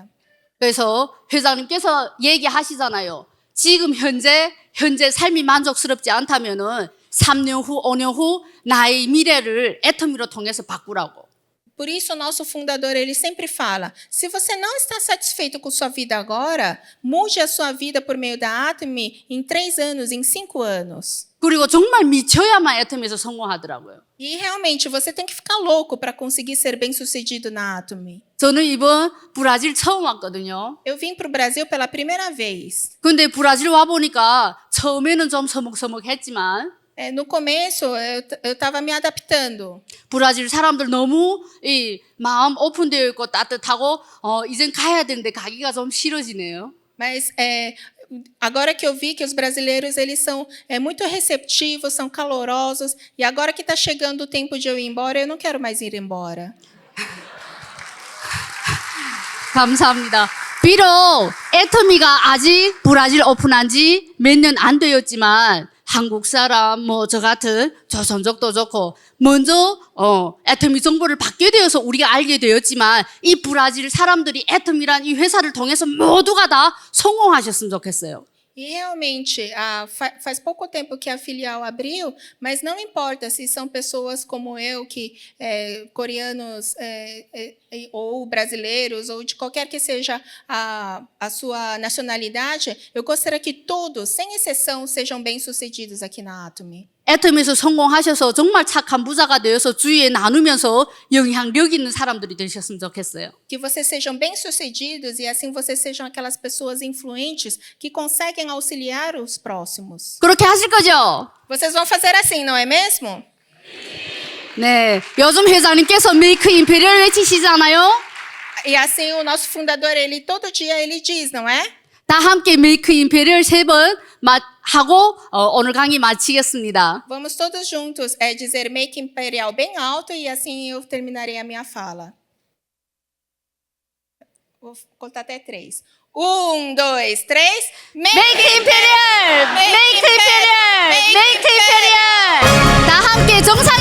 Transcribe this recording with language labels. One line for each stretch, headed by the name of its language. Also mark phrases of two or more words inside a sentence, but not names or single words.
Korean: 그래서 회장님께서 얘기하시잖아요. 지금 현재 삶이 만족스럽지 않다면은 3년 후, 5년 후 나의 미래를 애터미로 통해서 바꾸라고.
Portuguese: Por isso, o nosso fundador, ele sempre fala, se você não está satisfeito com sua vida agora, mude a sua vida por meio da Atomy em 3 anos, em 5 anos.
Korean: 그리고 정말 미쳐야만 애터미에서 성공하더라고요.
Portuguese: E realmente, você tem que ficar louco para conseguir ser bem-sucedido na Atomy.
Korean: 저는 이번 브라질 처음 왔거든요.
Portuguese: Eu vim para o Brasil pela primeira vez.
Korean: 근데 브라질 와보니까 처음에는 좀 서먹서먹했지만
Portuguese: No começo, eu estava me adaptando.
Korean: 브라질 사람들 너무 이 마음 오픈되어 있고 따뜻하고 이젠 가야 되는데 가기가 좀 싫어지네요.
Portuguese: Mas agora que eu vi que os brasileiros eles são muito receptivos, são calorosos, e agora que está chegando o tempo de eu ir embora, eu não quero mais ir embora.
Korean: 감사합니다. 비록 애터미가 아직 브라질 오픈한 지 몇 년 안 되었지만 한국 사람 뭐 저 같은 조선족도 좋고 먼저 애터미 정보를 받게 되어서 우리가 알게 되었지만 이 브라질 사람들이 애터미란 이 회사를 통해서 모두가 다 성공하셨으면 좋겠어요.
Portuguese: E realmente, faz pouco tempo que a filial abriu, mas não importa se são pessoas como eu, que coreanos ou brasileiros, ou de qualquer que seja a sua nacionalidade, eu gostaria que todos, sem exceção, sejam bem-sucedidos aqui na Atomy.
Korean: 애터미에서 성공하셔서 정말 착한 부자가 되어서 주위에 나누면서 영향력 있는 사람들이 되셨으면 좋겠어요.
Portuguese: Que vocês sejam bem-sucedidos e assim vocês sejam aquelas pessoas influentes que conseguem auxiliar os próximos.
Korean: 그렇게 하실 거죠?
Portuguese: Vocês vão fazer assim, não é mesmo?
Korean: 네, 요즘 회장님께서
English: Make Imperial
Korean: 외치시잖아요.
Portuguese: E assim o nosso fundador, ele todo dia ele diz, não é?
Korean: 다 함께
English: Make Imperial
Korean: 3번 하고 오늘 강의 마치겠습니다.
Portuguese: Vamos todos juntos dizer
English: Make Imperial
Portuguese: bem alto e assim eu terminarei a minha fala. Vou contar até 3. 1, 2, 3.
English: Make Imperial! Make Imperial! Make Imperial!
Korean: 다 함께